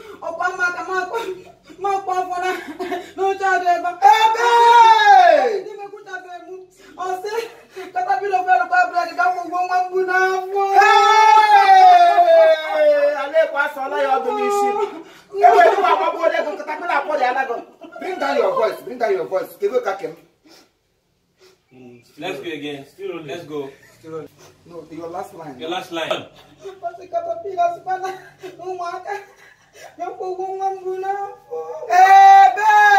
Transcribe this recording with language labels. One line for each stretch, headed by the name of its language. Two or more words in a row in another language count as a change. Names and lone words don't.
Igbo: Ọ kwa m aka, ma akwa, ma akwa afọ na, n'oche adị ebe a. Ebe! Di m ekwuchabeghị m. Ọ sị, katapila ofe alụkwa bread, ka m gwụgwọ nwa m bụ n'afọ.
English: Hey!
Igbo: Ala ekwe asọọla ya ọdụ n'isi. E were m agbagbuo ego, katapila akwọ dị ala gị.
English: Bring down your voice, bring down your voice.
Igbo: Kebe ka kem.
English: Mm, let's go again. Still rolling. Let's go. Still rolling. No, your last line. Your last line.
Igbo: Ọ sị, katapila sịkwa na ụmụaka, ya kwụgwọ nwa m bụ n'afọ. Ebe!